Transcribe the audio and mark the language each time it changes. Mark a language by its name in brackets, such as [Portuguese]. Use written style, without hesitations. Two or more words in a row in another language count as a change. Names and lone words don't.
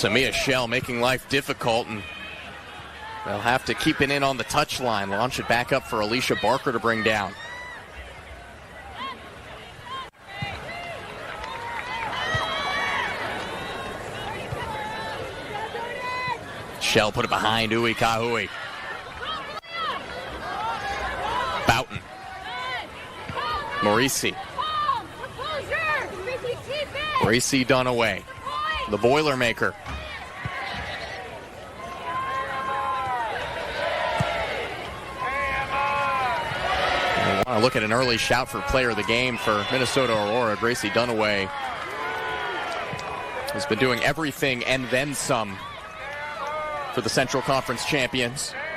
[English] Samia Shell making life difficult, and they'll have to keep it in on the touchline. Launch it back up for Alicia Barker to bring down. Shell put it behind Ui Kahui. Boughton. Morisi. Morisi done away. The Boilermaker. I want to look at an early shout for player of the game for Minnesota Aurora. Gracie Dunaway has been doing everything and then some for the Central Conference champions.